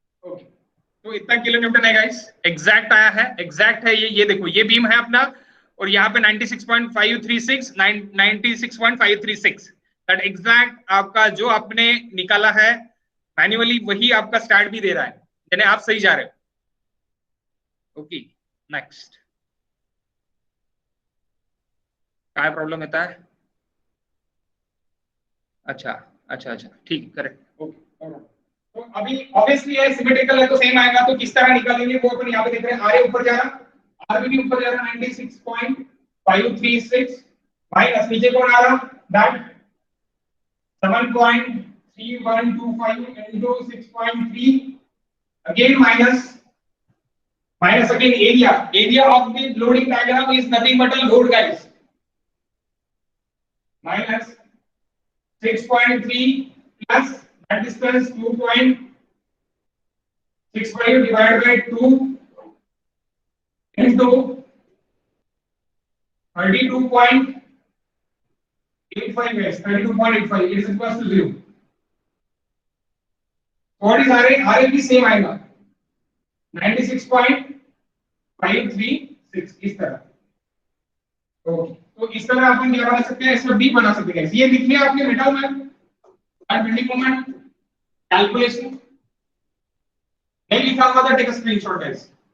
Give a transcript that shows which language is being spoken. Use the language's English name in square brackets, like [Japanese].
[Hindi] Okay तो इतना kilo Newton है गाइस, एग्जैक्ट आया है, एग्जैक्ट है ये देखो ये बीम है अपना, और यहाँ पे 96.536 96.536 दैट एग्जैक्ट आपका जो आपने निकाला है मैन्युअली वही आपका स्टार्ट भी दे रहा है, यानी आप सही जा रहे हो। ओके नेक्स्ट, काय प्रॉब्लम येता है? अच्छा अच्छा अच्छा ठीक, करेक्ट, ओके। तो अभी ऑब्वियसली है सिमेट्रिकल है तो सेम आएगा, तो किस तरह निकालेंगे वो अपन यहाँ पे देख रहे हैं। RA ऊपर जा रहा, RB भी ऊपर जा रहा 96.536 माइनस नीचे कौन आ रहा, [English] दैट 7.3125 into 6.3 again minus again area of the loading diagram is nothing but a load guys, minus 6.3 plus that distance 2.65 divided by 2 into 32.85 guys, 32.85 it is equals to 0. What is [Hindi] RA भी same आएगा 96.536 इस तरह। Okay तो इस तरह अपन क्या बना सकते हैं, इसमें बी बना सकते हैं। ये लिख लिया आपने बेटा मैं बेंडिंग मोमेंट कैलकुलेशन नहीं लिखा हुआ था, [English] Take a screenshot guys.